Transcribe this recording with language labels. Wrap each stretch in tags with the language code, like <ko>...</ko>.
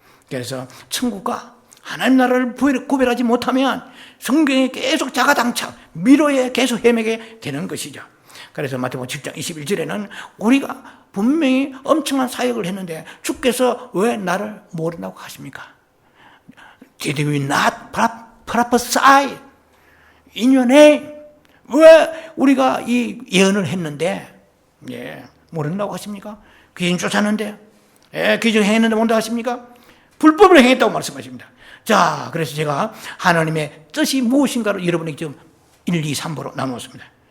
<ko>그래서 천국과 하나님 나라를 구별하지 못하면 성경에 계속 자가당착, 미로에 계속 헤매게 되는 것이죠. 그래서 마태복음 7장 21절에는 우리가 분명히 엄청난 사역을 했는데 주께서 왜 나를 모른다고 하십니까?</ko> <en>Did we not prophesy in your name?</en> <ko>왜 우리가 이 예언을 했는데 모른다고 하십니까? 귀신 쫓았는데 귀신 행했는데 모른다고 하십니까? 불법을 행했다고 말씀하십니다. 자, 그래서 제가 하나님의 뜻이 무엇인가를 여러분에게 지금 1, 2, 3번으로 나누었습니다.</ko>